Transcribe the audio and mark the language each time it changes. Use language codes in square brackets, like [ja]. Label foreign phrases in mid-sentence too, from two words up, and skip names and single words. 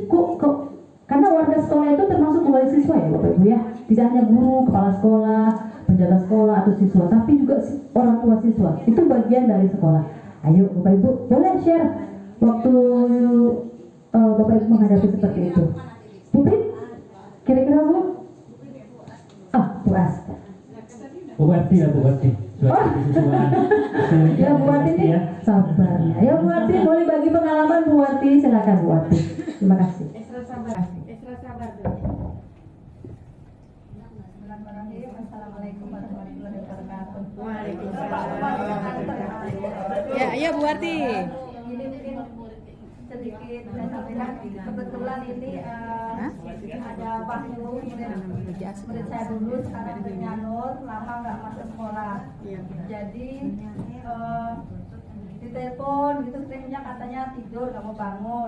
[id] Kok karena warga sekolah itu termasuk kembali siswa ya Bapak Ibu ya, tidak hanya guru, kepala sekolah, penjaga sekolah atau siswa, tapi juga orang tua siswa. Itu bagian dari sekolah. Ayo Bapak Ibu boleh share waktu Bapak Ibu menghadapi seperti itu. Putri, kira-kira Bu? Oh, Bu As. Bu Wati ya Bu Wati. Ya Bu Wati nih, sabarnya. Ya Bu Wati, boleh bagi pengalaman Bu Wati, silakan Bu Wati. Terima kasih. Extra sabar. [ar] بسم الله الرحمن الرحيم. السلام عليكم ورحمة الله وبركاته. [id] Ya, iya Bu Warti. Ini mungkin sedikit saya sampaikan. Kebetulan ini ada Pak Nur, murid saya dulu sekarang muridnya Nur, lama nggak masuk sekolah. Jadi ditelepon gitu seringnya katanya tidur nggak mau bangun.